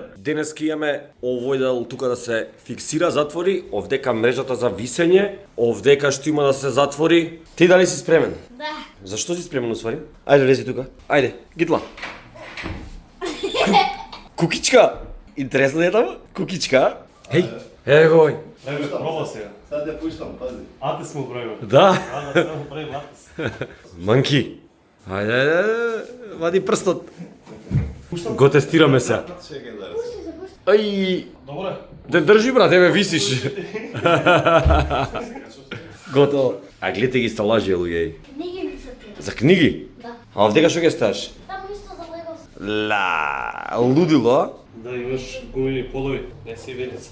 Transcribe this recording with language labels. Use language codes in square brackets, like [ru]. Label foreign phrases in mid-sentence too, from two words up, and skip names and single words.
[mk] Денеска имаме овој дел тука да се фиксира, затвори, овдека мрежата за висење, овдека што има да се затвори. Ти дали си спремен? да. Зашто си спремен усвари? Ајде, лези тука. Ајде, гитла. Кукичка! Интересно е таму? Кукичка? Хеј, еве го. Еве, проба сега. [sr] Sad te puštam, pazi. [mk] Атес му правиме. Да. Да, само правиме атес. Манки. Ајде, вади прстот. Го тестираме се. [sr] Čekaj da [mk] Пусти се, пусти. Ај, Добре. да држи брат, еве висиш. Готово. А гледате ги сталажи, луѓе. Книги ми се тие. За книги? Да. А овдека што ќе ставаш? Таму исто за лего. Ла, лудило. Да имаш гумени подови, не си велица.